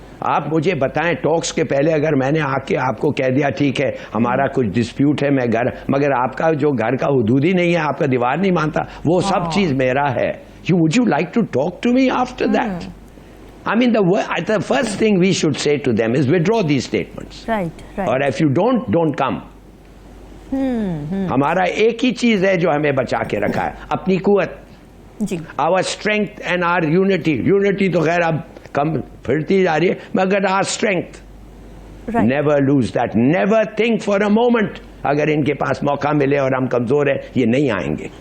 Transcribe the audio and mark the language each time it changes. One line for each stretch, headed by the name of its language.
Urdu: آپ مجھے بتائیں، ٹاکس کے پہلے اگر میں نے آ کے آپ کو کہہ دیا ٹھیک ہے ہمارا کچھ ڈسپیوٹ ہے میں گھر، مگر آپ کا جو گھر کا حدود ہی نہیں ہے، آپ کا دیوار نہیں مانتا، وہ سب چیز میرا ہے،
English: would you like to talk to me after that? I mean the first thing we should say to them is withdraw these statements. Right. اور if you don't come.
Urdu: ہمارا ایک ہی چیز ہے جو ہمیں بچا کے رکھا ہے، اپنی قوت، جی،
English: our strength and our unity
Urdu: تو خیر اب کم پھرتی جا رہی ہے، مگر
English: our strength. Never lose that. Never think for a moment
Urdu: اگر ان کے پاس موقع ملے اور ہم کمزور ہیں یہ نہیں آئیں گے.